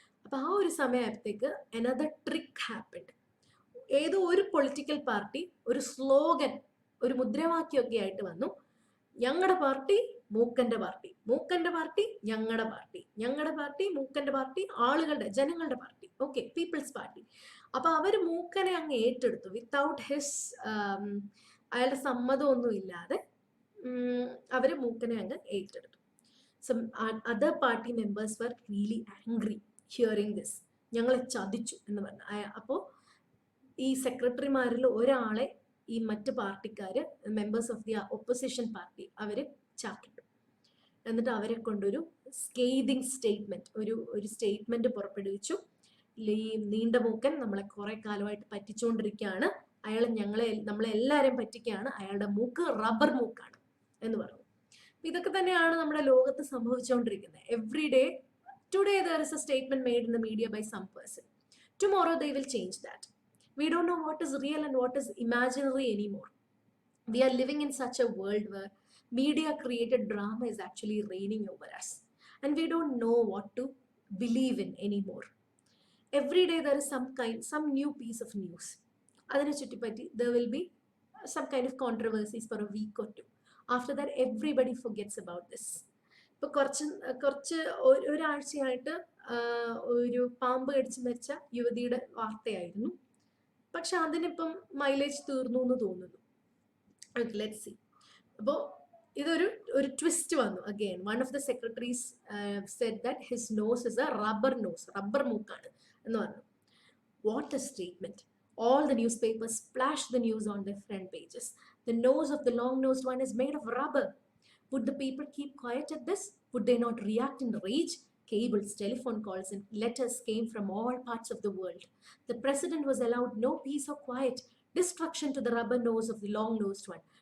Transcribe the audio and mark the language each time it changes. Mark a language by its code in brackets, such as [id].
[ml] അപ്പൊ ആ ഒരു സമയത്തേക്ക് [en] another trick happened. [ml] ഏതോ ഒരു പൊളിറ്റിക്കൽ പാർട്ടി ഒരു സ്ലോഗൻ, ഒരു മുദ്രാവാക്യമൊക്കെ ആയിട്ട് വന്നു, ഞങ്ങളുടെ പാർട്ടി മൂക്കന്റെ പാർട്ടി, മൂക്കന്റെ പാർട്ടി ഞങ്ങളുടെ പാർട്ടി, ഞങ്ങളുടെ പാർട്ടി മൂക്കന്റെ പാർട്ടി, ആളുകളുടെ ജനങ്ങളുടെ പാർട്ടി, ഓക്കെ, പീപ്പിൾസ് പാർട്ടി. അപ്പൊ അവര് മൂക്കനെ അങ്ങ് ഏറ്റെടുത്തു [en] without his, [ml] അയാളുടെ സമ്മതമൊന്നും ഇല്ലാതെ അവര് മൂക്കനെ അങ്ങ് ഏറ്റെടുത്തു. [en] Some other party members were really angry hearing this. [ml] ഞങ്ങളെ ചതിച്ചു എന്ന് പറഞ്ഞു. അപ്പോൾ ഈ സെക്രട്ടറിമാരിൽ ഒരാളെ ഈ മറ്റ് പാർട്ടിക്കാര്, [en] members of the opposition party, [ml] അവര് ചാക്കിട്ടു. എന്നിട്ട് അവരെ കൊണ്ടൊരു [en] scathing statement, [ml] ഒരു സ്റ്റേറ്റ്മെന്റ് പുറപ്പെടുവിച്ചു. ഈ നീണ്ട മൂക്കൻ നമ്മളെ കുറെ കാലമായിട്ട് പറ്റിച്ചുകൊണ്ടിരിക്കുകയാണ്, അയാൾ നമ്മളെ എല്ലാവരെയും പറ്റിക്കുകയാണ്, അയാളുടെ മൂക്ക് റബ്ബർ മൂക്കാണ് എന്ന് പറഞ്ഞു. ഇതൊക്കെ തന്നെയാണ് നമ്മുടെ ലോകത്ത് സംഭവിച്ചുകൊണ്ടിരിക്കുന്നത്. [en] Every day, today there is a statement made in the media by some person. Tomorrow they will change that. We don't know what is real and what is imaginary anymore. We are living in such a world where media created drama is actually reigning over us, and we don't know what to believe in anymore. Every day there is some new piece of news. [ml] Adine chuttipatti [en] there will be some kind of controversies for a week or two. After that everybody forgets about this. [ml] ഇപ്പൊ കുറച്ച് ഒരാഴ്ചയായിട്ട് ഒരു പാമ്പ് കടിച്ച് മരിച്ച യുവതിയുടെ വാർത്തയായിരുന്നു. പക്ഷെ അതിനിപ്പം മൈലേജ് തീർന്നു എന്ന് തോന്നുന്നു. [en] Let's see. [ml] അപ്പോൾ ഇതൊരു ട്വിസ്റ്റ് വന്നു. [en] again one of the secretaries said that his nose is a rubber nose, [ml] rubber മൂക്കാണ് എന്ന് പറഞ്ഞു. [en] What a statement. All the newspapers splashed the news on their front pages. The nose of the long-nosed one is made of rubber. Would the people keep quiet at this? Would they not react in rage? Cables, telephone calls, and letters came from all parts of the world. The president was allowed no peace or quiet. Destruction to the rubber nose of the long-nosed one.